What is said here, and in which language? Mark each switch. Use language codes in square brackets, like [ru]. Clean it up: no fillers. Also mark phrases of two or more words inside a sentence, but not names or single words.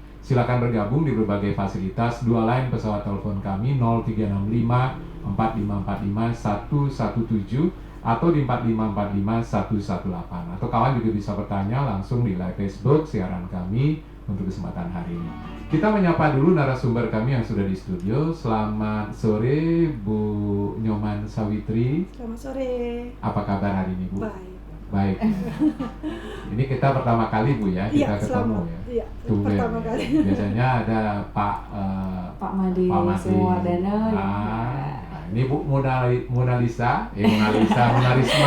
[id] Silakan bergabung di berbagai fasilitas. Dua line pesawat telepon kami 0365 4545 117 atau di 4545 118. Atau kawan juga bisa bertanya langsung di live Facebook siaran kami untuk kesempatan hari ini. Kita menyapa dulu narasumber kami yang sudah di studio. Selamat sore Bu Nyoman Sawitri. Selamat sore. Apa kabar hari ini Bu? Baik. Baik. Ini kita pertama kali Bu ya, kita ketemu ya. Iya, Tumben. pertama kali. Biasanya ada Pak Madi Pak Madi. Sumardana. Nah, ini Bu Mona Lisa, Mona Risma.